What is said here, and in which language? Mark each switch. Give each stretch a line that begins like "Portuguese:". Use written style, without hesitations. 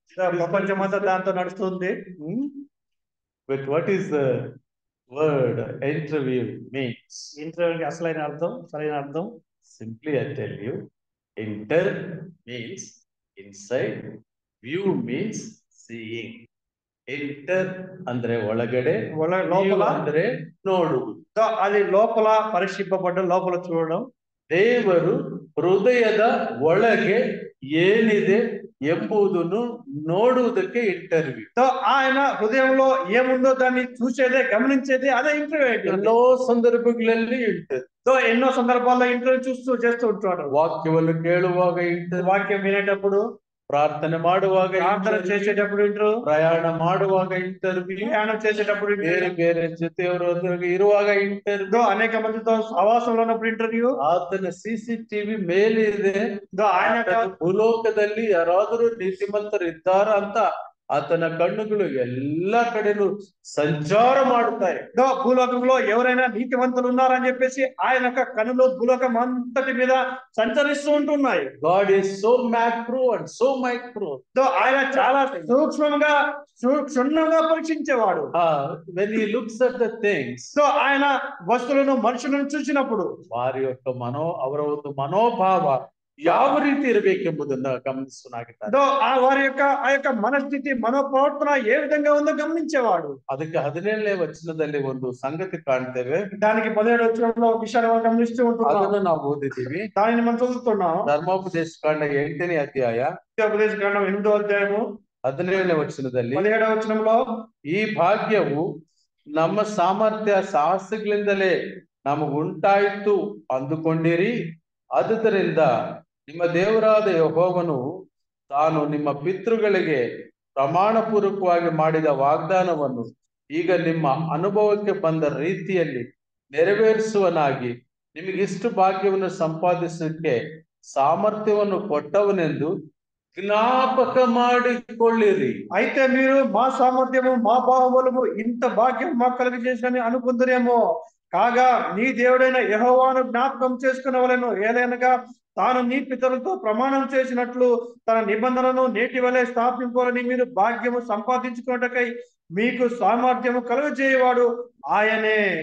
Telugu: ప్రపంచమంతా దాంతో నడుస్తుంది.
English: But what is the word interview means?
Telugu: ఇంటర్వ్యూకి అసలైన అర్థం, సరైన అర్థం,
English: Simply I tell you, inter means inside, view means seeing.
Kannada: Inter ಅಂದ್ರೆ ಒಳಗಡೆ,
Telugu: లోపల,
Kannada: view ಅಂದ್ರೆ ನೋಡುವುದು.
Telugu: సో అది లోపల పరీక్షింపబడ్డ, లోపల చూడడం.
Kannada: ದೇವರು ಹೃದಯದ ಒಳಗೆ ಏನಿದೆ ಎಂಬುದನ್ನು ನೋಡುವುದಕ್ಕೆ ಇಂಟರ್ವ್ಯೂ.
Telugu: సో ఆయన హృదయంలో ఏముందో దాన్ని చూసేదే, గమనించేదే, అదే ఇంటర్వ్యూ.
Kannada: ಎಲ್ಲೋ ಸಂದರ್ಭಗಳಲ್ಲಿ ಇಂಟರ್ವ್ಯೂ.
Telugu: సో ఎన్నో సందర్భాల్లో ఇంటర్వ్యూ చేస్తూ ఉంటాడు.
Kannada: ವಾಕ್ಯವನ್ನು ಕೇಳುವಾಗ ಇಂಟರ್ವ್ಯೂ,
Telugu: వాక్యం వినేటప్పుడు,
Kannada: ಪ್ರಾರ್ಥನೆ ಮಾಡುವಾಗ
Telugu: ప్రార్థన
English: interview,
Telugu: చేసేటప్పుడు ఇంటర్వ్యూ,
Kannada: ಪ್ರಯಾಣ ಮಾಡುವಾಗ ಇಂಟರ್ವ್ಯೂ,
Telugu: ప్రయాణం చేసేటప్పుడు
Kannada: ಬೇರೆ
Telugu: ఇంటర్వ్యూ,
Kannada: ಬೇರೆ జೊತೆಯವರೊಂದಿಗೆ ಇರುವಾಗ ಇಂಟರ್ವ್ಯೂ,
Telugu: అనేక మందితో సహవాసంలో ఉన్నప్పుడు ఇంటర్వ్యూ.
Kannada: ಆತನ CCTV ಮೇಲೆ ಇದೆ.
Telugu: ఆయన
Kannada: ಆತನ ಭೂಲೋಕದಲ್ಲಿ ಯಾರಾದರೂ ನೀತಿವಂತರಿದ್ದಾರಾ ಅಂತ ಆತನ ಕಣ್ಣುಗಳು ಎಲ್ಲಾ ಕಡೆನೂ ಸಂಚಾರ ಮಾಡುತ್ತಾರೆ.
Telugu: భూలోకంలో ఎవరైనా నీతివంతులు ఉన్నారని చెప్పేసి ఆయన యొక్క కనులో భూలోకం అంతటి మీద సంచరిస్తూ ఉంటున్నాయి.
English: God is so macro and so micro.
Telugu: ఆయన చాలా సూక్ష్మంగా క్షుణ్ణంగా పరీక్షించేవాడు.
English: When he looks at the things,
Telugu: so ఆయన వస్తువులను, మనుషులను చూసినప్పుడు వారి యొక్క
Kannada: ಅವರ ಒಂದು ಮನೋಭಾವ ಯಾವ ರೀತಿ ಇರಬೇಕೆಂಬುದನ್ನ ಗಮನಿಸುನಾಗಿದ್ದಾರೆ.
Telugu: వారి యొక్క ఆ యొక్క మనస్థితి, మనోప్రవర్తన ఏ విధంగా ఉందో గమనించేవాడు.
Kannada: ಅದಕ್ಕೆ 17ನೇ ವಚನದಲ್ಲಿ ಒಂದು ಸಂಗತಿ ಕಾಣ್ತೇವೆ.
Telugu: దానికి 17వ వచనంలో ఒక విషయాన్ని మనం గమనిస్తూ ఉంటున్నాం.
Kannada: ಅದನ್ನು ನಾವು ಓದಿದ್ದೀವಿ.
Telugu: దానిని మనం చదువుతున్నాం.
Kannada: ಧರ್ಮೋಪದೇಶ ಕಾಂಡ 8ನೇ ಅಧ್ಯಾಯ,
Telugu: ఉపదేశ కాండం 8వ అధ్యాయము
Kannada: 17ನೇ ವಚನದಲ್ಲಿ,
Telugu: 17వ వచనంలో,
Kannada: ಈ ಭಾಗ್ಯವು ನಮ್ಮ ಸಾಮರ್ಥ್ಯ ಸಾಹಸಗಳಿಂದಲೇ ನಮಗುಂಟಾಯಿತು ಅಂದುಕೊಂಡಿರಿ. ಆದುದರಿಂದ ನಿಮ್ಮ ದೇವರಾದ ಯೆಹೋವನು ತಾನು ನಿಮ್ಮ ಪಿತೃಗಳಿಗೆ ಪ್ರಮಾಣ ಪೂರ್ವಕವಾಗಿ ಮಾಡಿದ ವಾಗ್ದಾನವನ್ನು ಈಗ ನಿಮ್ಮ ಅನುಭವಕ್ಕೆ ಬಂದ ರೀತಿಯಲ್ಲಿ ನೆರವೇರಿಸುವನಾಗಿ ನಿಮಗಿಷ್ಟು ಭಾಗ್ಯವನ್ನು ಸಂಪಾದಿಸಲಿಕ್ಕೆ ಸಾಮರ್ಥ್ಯವನ್ನು ಕೊಟ್ಟವನೆಂದು ಜ್ಞಾಪಕ ಮಾಡಿಕೊಳ್ಳಿರಿ.
Telugu: అయితే మీరు మా సామర్థ్యము, మా బాహుబలము ఇంత భాగ్యం మాకు కలిగజేసని అనుకుందరేమో, కాగా నీ దేవుడైన యెహోవాను జ్ఞాపకం చేసుకునవలెను. ఏలైనగా తాను నీ పితరులతో ప్రమాణం చేసినట్లు తన నిబంధనను నేటి వలె స్థాపించాలని మీరు భాగ్యము సంపాదించుకున్నటకై మీకు సామర్థ్యము కలుగజేయవాడు ఆయనే.